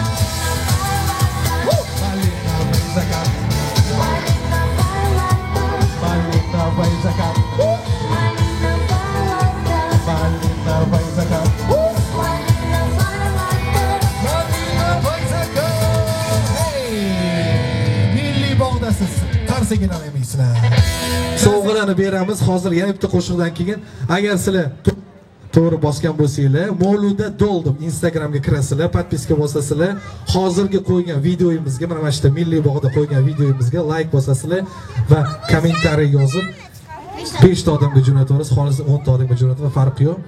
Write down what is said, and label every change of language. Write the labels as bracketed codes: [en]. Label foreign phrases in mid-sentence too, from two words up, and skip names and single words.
[ru] Малиновый закат. Малиновый закат. Малиновый закат. Малиновый закат. [uz] Milliy bog'dasiz. Qarsiga namaysizlar. Sovg'alarni beramiz. Hozir yana bitta qo'shiqdan keyin agar sizlar to'g'ri bosgan bo'lsanglar, Moluda Doldim Instagramga kirasizlar, podpiska bosasizlar, hozirgi qo'ygan videoyimizga, mana shu Milliy bog'da qo'ygan videoyimizga like bosasizlar va kommentariy yozib 5 ta odamga jo'nataverasiz, xolis 10 ta odamga jo'natib, farqi yo'q.